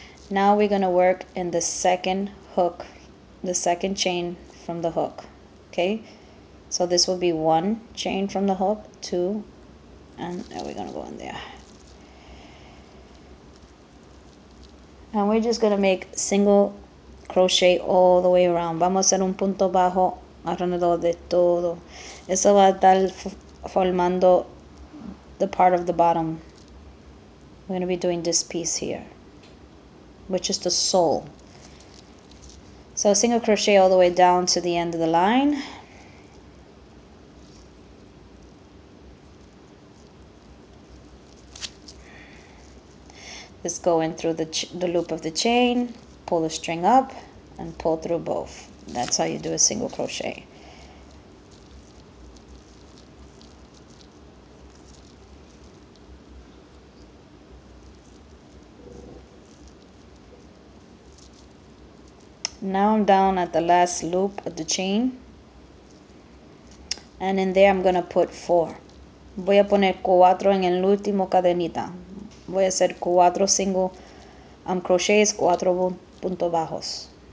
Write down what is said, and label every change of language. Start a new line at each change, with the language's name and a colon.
English: Now we're going to work in the second hook, the second chain from the hook. Okay, so this will be 1 chain from the hook, 2, and now we're going to go in there. And we're just going to make single crochet all the way around.
Spanish: Vamos a hacer un punto bajo alrededor de todo. Eso va a estar formando the part of the bottom.
English: We're going to be doing this piece here, which is the sole. So single crochet all the way down to the end of the line. Just go in through the loop of the chain, pull the string up, and pull through both. That's how you do a single crochet. Now I'm down at the last loop of the chain, and in there I'm going to put 4.
Spanish: Voy a poner 4 en el último cadenita. Voy a hacer 4 single crochets, 4 puntos bajos.